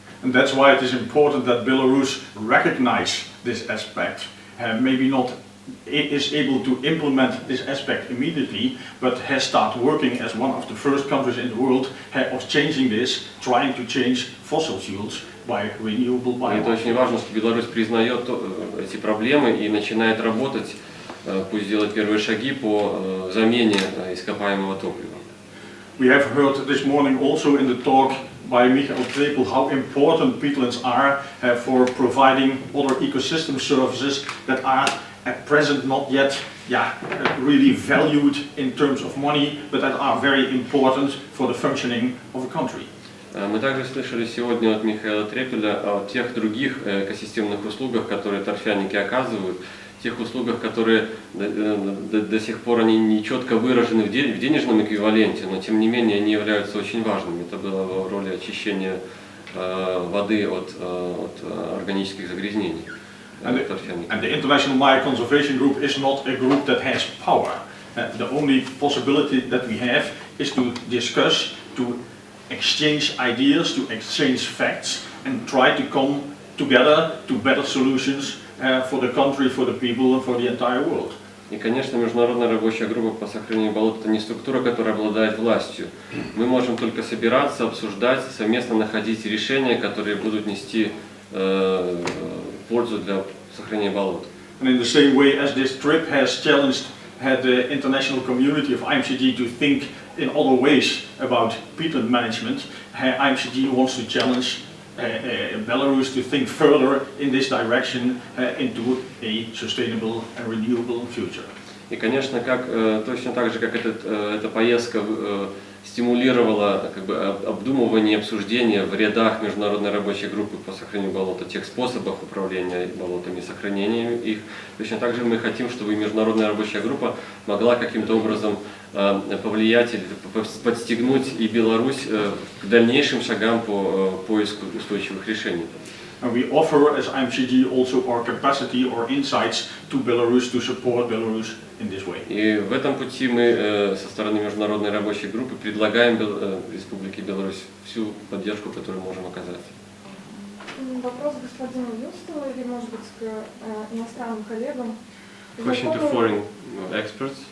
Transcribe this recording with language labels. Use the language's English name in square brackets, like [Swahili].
[English] And that's why it is important that Belarus recognize this aspect, maybe not is able to implement this aspect immediately, but has started working as one of the first countries in the world of changing this, trying to change fossil fuels by renewable biomass. [Russian] Это очень важно, что Беларусь признает эти проблемы и начинает работать, пусть делать первые шаги по замене ископаемого топлива. [English] We have heard this morning also in the talk by Michael Trepel how important peatlands are for providing other ecosystem services that are at present not yet really valued in terms of money, but that are very important for the functioning of a country. [Russian] Мы также слышали сегодня от Михаила Трепеля о тех других экосистемных услугах, которые торфяники оказывают, тех услугах, которые до сих пор они не четко выражены в денежном эквиваленте, но тем не менее они являются очень важными. Это было в роли очищения воды от органических загрязнений. [English] And the International Maya Conservation Group is not a group that has power. The only possibility that we have is to discuss, to exchange ideas, to exchange facts, and try to come together to better solutions for the country, for the people, and for the entire world. [Russian] И, конечно, Международная рабочая группа по сохранению болот – это не структура, которая обладает властью. Мы можем только собираться, обсуждать, совместно находить решения, которые будут нести пользу для сохранения болот. [English] And in the same way as this trip has challenged the international community of IMCG to think in other ways about peatland management, IMCG wants to challenge Belarus to think further in this direction into a sustainable and renewable future. [Russian] И, конечно, точно так же, как эта поездка стимулировала обдумывание и обсуждение в рядах Международной рабочей группы по сохранению болот, тех способах управления болотами, сохранения их. Точно так же мы хотим, чтобы Международная рабочая группа могла каким-то образом повлиять или подстегнуть и Беларусь к дальнейшим шагам по поиску устойчивых решений. [English] And we offer as IMCG also our capacity or insights to Belarus to support Belarus in this way. [Russian] И в этом пути мы со стороны Международной рабочей группы предлагаем Республике Беларусь всю поддержку, которую можем оказать. Вопрос к господину Юстену или, может быть, к иностранным коллегам. [English] Question to foreign experts.